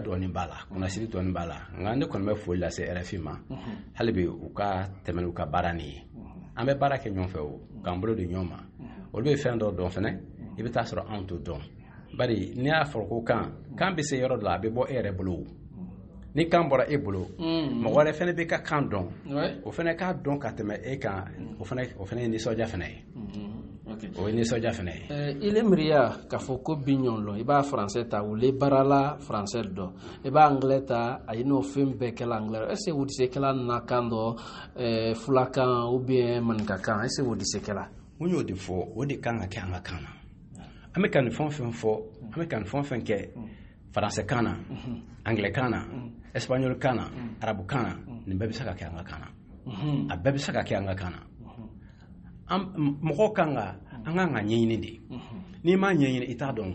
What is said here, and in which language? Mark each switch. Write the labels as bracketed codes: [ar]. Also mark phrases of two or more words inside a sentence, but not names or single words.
[bm] dɔɔni b'a la kunnasiri dɔɔni b'a la nka ne kɔni bɛ foli lase RFI ma hali bi u ka tɛmɛ n'u ka baara nin ye an bɛ baara kɛ ɲɔgɔn fɛ o k'an bolo di ɲɔgɔn ma olu bɛ fɛn dɔ dɔn fɛnɛ i bɛ taa sɔrɔ anw t'o dɔn bari n'i y'a fɔ ko kan bɛ se yɔrɔ dɔ la a bɛ bɔ e yɛrɛ bolo ni kan bɔra e bolo mɔgɔ wɛrɛ fɛnɛ bɛ ka kan dɔn o fɛnɛ k'a dɔn ka tɛmɛ e kan o fɛnɛ ye nisɔndiya fɛnɛ ye o ye nisɔndiya fɛnɛ ye [fr] il est [bm] miiriya k'a fɔ ko bi ɲɔgɔn lɔ i b'a français ta wule baarala français dɔn i b'a anglais ta a ye n'o fɛn bɛɛ kɛla anglais [fr] est-ce que [bm] o tɛ se kɛla na kan dɔ fulakan ou bien maninkakan [fr] est-ce que [bm] o tɛ se kɛla mun y'o de fɔ o de kan ka kɛ an ka kan na an bɛ ka nin fɛn fɛn fɔ an bɛ ka nin fɛn fɛn kɛ français kan na anglais kan na espagnol kan na arabu kan na nin bɛɛ bɛ se ka kɛ an ka kan na a bɛɛ bɛ se ka kɛ an ka kan na mɔgɔw kan ka an kan ka ɲɛɲini de n'i m'a ɲɛɲini i t'a dɔn